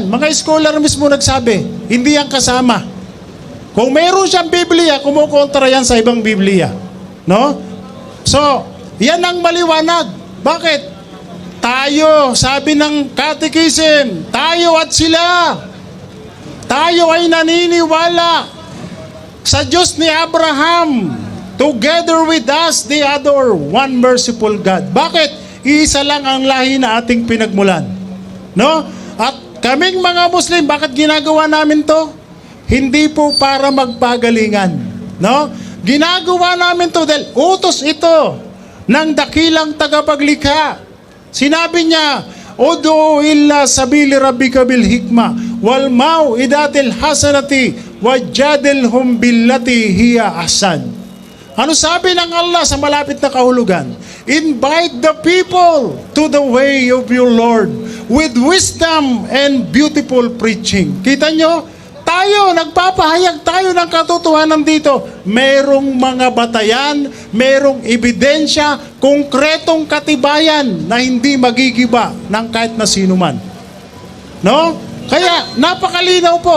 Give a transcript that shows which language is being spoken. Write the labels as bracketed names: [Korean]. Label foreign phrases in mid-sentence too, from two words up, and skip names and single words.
[Filipino] Mga scholar mismo nagsabi, hindi yan kasama. Kung mayroon siyang Biblia, kumukontra yan sa ibang Biblia. No? So, yan ang maliwanag. Bakit? Tayo, sabi ng Catechism, tayo at sila. Tayo ay naniniwala sa Diyos ni Abraham. [English] Together with us, they adore one merciful God. [Filipino] Bakit? Iisa lang ang lahi na ating pinagmulan. No? At kaming mga Muslim, bakit ginagawa namin to? Hindi po para magpagalingan. No? Ginagawa namin to dahil utos ito ng dakilang tagapaglikha. Sinabi niya, [Arabic] ادع إلى سبيل ربك بالحكمة والموعظة الحسنة وجادلهم بالتي هي أحسن. [Filipino] Ano sabi ng Allah sa malapit na kahulugan? [English] Invite the people to the way of your Lord with wisdom and beautiful preaching. [Filipino] Kita nyo? Tayo, nagpapahayag tayo ng katotohanan dito. Merong mga batayan, merong ebidensya, konkretong katibayan na hindi magigiba ng kahit na sino man. No? Kaya, napakalinaw po.